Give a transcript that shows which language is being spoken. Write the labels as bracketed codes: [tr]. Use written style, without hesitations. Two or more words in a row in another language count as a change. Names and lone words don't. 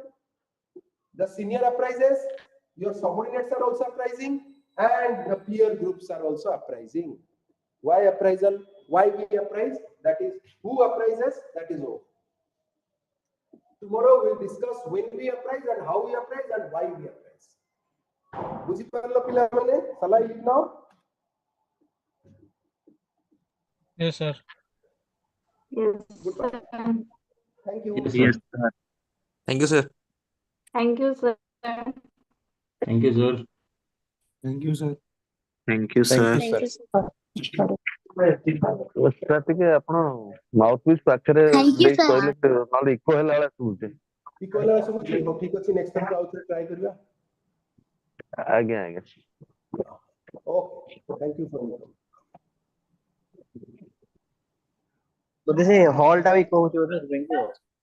[en] The senior appraises, your subordinates are also appraising, and the peer groups are also appraising. Why appraisal? Why we appraise? That is, who appraises? That is all. Tomorrow we'll discuss when we appraise and how we appraise and why we appraise. [or] ବୁଝିପାରିଲ ପିଲାମାନେ? [en] Shall I leave now? Yes, sir. Yes, Goodbye. sir. Thank you. Yes, sir. Thank you, sir. Thank you, sir. Thank you, sir. Thank you, sir. Thank you, Thank sir. you, Thank sir. you, sir. [or] ସାର୍ ଟିକେ ଆପଣ [en] mouth piece [or] ପାଖରେ ଦେଇ କହିଲେ ନହେଲେ ଇକୋ ହେଲା ଭଳିଆ ଶୁଭୁଛି। [en] Equal as [or] ଶୁଭୁଛି? ହଉ ଠିକ ଅଛି, [en] next time [or] ଆଉ ଥରେ try କରିବା। ଆଜ୍ଞା ଆଜ୍ଞା। [en] Okay, thank you for me. [or] ବୋଧେ ସେ ହଲ୍ ଟା ବି କହୁଛି ବୋଧେ ସେଥିପାଇଁ କି।